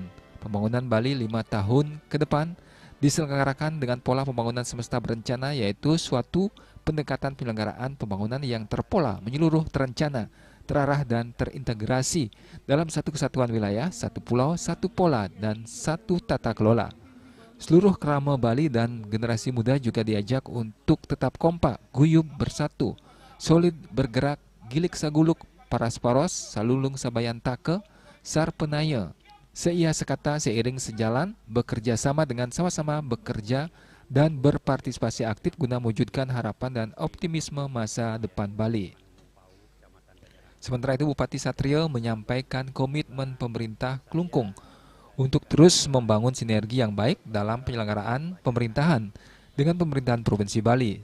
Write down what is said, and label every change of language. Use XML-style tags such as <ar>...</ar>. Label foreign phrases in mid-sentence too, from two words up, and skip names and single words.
<id>Pembangunan Bali 5 tahun ke depan diselenggarakan dengan pola pembangunan semesta berencana, yaitu suatu pendekatan penyelenggaraan pembangunan yang terpola, menyeluruh, terencana, terarah, dan terintegrasi dalam satu kesatuan wilayah, satu pulau, satu pola, dan satu tata kelola. Seluruh kerama Bali dan generasi muda juga diajak untuk tetap kompak, guyub, bersatu, solid, bergerak,</id> <ban>gilik saguluk, paras paros, salulung sabayan take, sar penaya,</ban> <id>seia sekata seiring sejalan, bekerja sama dengan sama-sama bekerja dan berpartisipasi aktif guna mewujudkan harapan dan optimisme masa depan Bali. Sementara itu Bupati Satrio menyampaikan komitmen pemerintah Klungkung untuk terus membangun sinergi yang baik dalam penyelenggaraan pemerintahan dengan pemerintahan Provinsi Bali.</id>